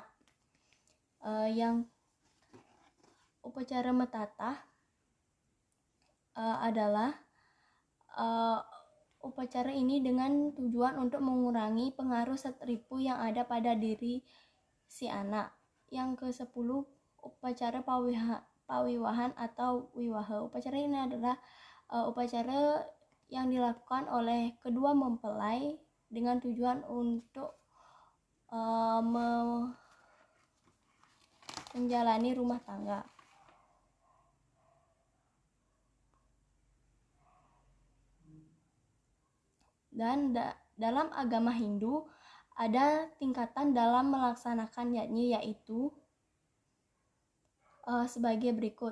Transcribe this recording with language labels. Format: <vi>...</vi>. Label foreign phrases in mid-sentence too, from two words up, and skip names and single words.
<id>Yang upacara metatah adalah upacara ini dengan tujuan untuk mengurangi pengaruh setripu yang ada pada diri si anak. Yang ke-10, upacara pawiwahan atau wiwaha. Upacara ini adalah upacara yang dilakukan oleh kedua mempelai dengan tujuan untuk menjalani rumah tangga. Dan dalam agama Hindu ada tingkatan dalam melaksanakan yajna, yaitu sebagai berikut.</id>